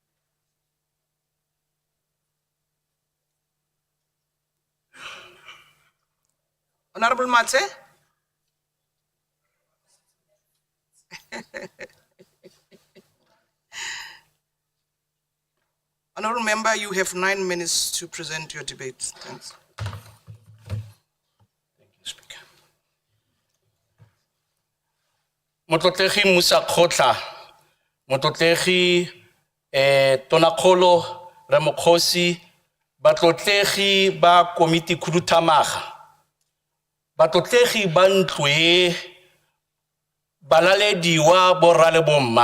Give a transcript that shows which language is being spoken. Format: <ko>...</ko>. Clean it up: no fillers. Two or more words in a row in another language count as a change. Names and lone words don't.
<en>Honorable Mate? Honorable Member, you have 9 minutes to present your debate. Thanks. Thank you, Speaker.</en> <tn>Motlotlegi Musa Khotla, Motlotlegi Tonakgolo Ramokgosi, Batlotlegi ba Komiti Khuduthamaga, Batlotlegi ba ntlo e, balalediwa borra le bomma.</tn>